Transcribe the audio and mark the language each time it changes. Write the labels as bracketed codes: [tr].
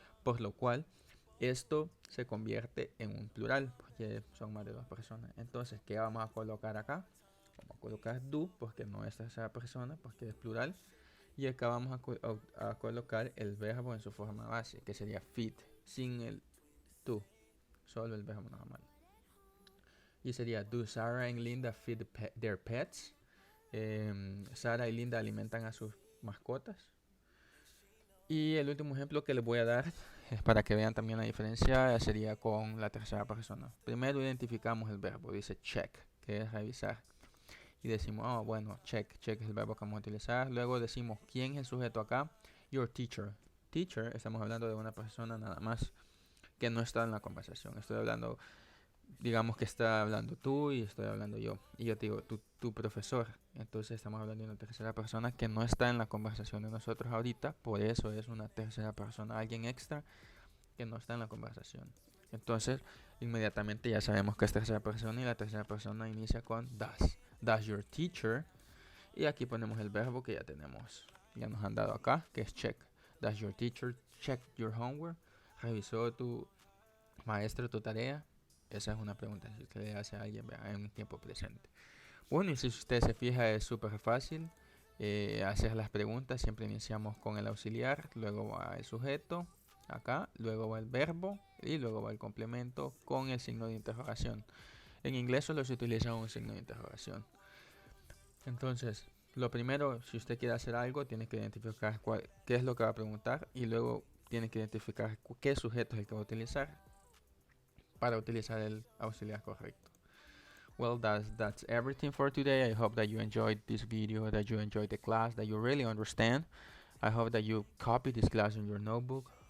[es] Por lo cual esto se convierte en un plural, porque son más de 2 personas. Entonces, ¿qué vamos a colocar acá? Vamos a colocar do, porque no es tercera persona, porque es plural. Y acá vamos a colocar el verbo en su forma base, que sería feed, sin el to, solo el verbo normal. Y sería, [en] do Sarah and Linda feed their pets? [es] Sara y Linda alimentan a sus mascotas. Y el último ejemplo que les voy a dar es para que vean también la diferencia, sería con la tercera persona. Primero identificamos el verbo, dice check, que es revisar. Y decimos, oh, bueno, check es el verbo que vamos a utilizar. Luego decimos, ¿quién es el sujeto acá? [en] Your teacher. [es] Teacher, estamos hablando de una persona nada más que no está en la conversación. Estoy hablando, digamos que está hablando tú y estoy hablando yo. Y yo te digo, tu profesor. Entonces estamos hablando de una tercera persona que no está en la conversación de nosotros ahorita. Por eso es una tercera persona, alguien extra que no está en la conversación. Entonces, inmediatamente ya sabemos que es tercera persona y la tercera persona inicia con does. [en] Does your teacher? [es] Y aquí ponemos el verbo que ya tenemos. Ya nos han dado acá, que es check. [en] Does your teacher check your homework? [es] ¿Revisó tu maestro tu tarea? Esa es una pregunta si usted le hace a alguien en un tiempo presente. Bueno, y si usted se fija es súper fácil hacer las preguntas. Siempre iniciamos con el auxiliar, luego va el sujeto, acá, luego va el verbo y luego va el complemento con el signo de interrogación. En inglés solo se utiliza un signo de interrogación. Entonces, lo primero, si usted quiere hacer algo, tiene que identificar qué es lo que va a preguntar y luego tiene que identificar qué sujeto es el que va a utilizar para utilizar el auxiliar correcto. [en] Well, that's everything for today. I hope that you enjoyed this video, that you enjoyed the class, that you really understand. I hope that you copy this class in your notebook.